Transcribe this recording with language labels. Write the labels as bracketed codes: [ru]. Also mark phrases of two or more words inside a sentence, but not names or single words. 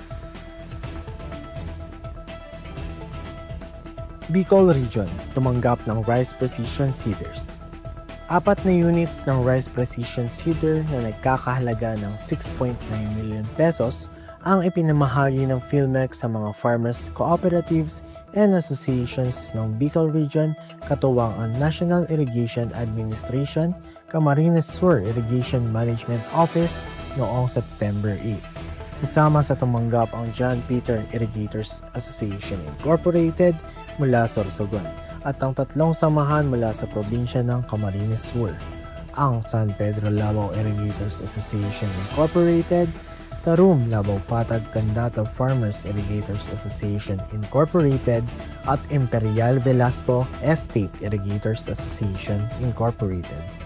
[tl] Bicol Region, tumanggap ng Rice Precision Seeders. 4 na units ng Rice Precision Seeder na nagkakahalaga ng 6.9 [en] million pesos [tl] ang ipinamahagi ng PhilMec sa mga [en] farmers, cooperatives, and associations [tl] ng Bicol Region katuwang ang National Irrigation Administration, Camarines Sur Irrigation Management Office noong September 8. Kasama sa tumanggap ang John Peter Irrigators Association Incorporated mula sa Sorsogon at ang 3 samahan mula sa probinsya ng Camarines Sur, ang San Pedro Labao Irrigators Association Incorporated, Tarum Labao Patag Candata Farmers Irrigators Association Incorporated at Imperial Velasco Estate Irrigators Association Incorporated.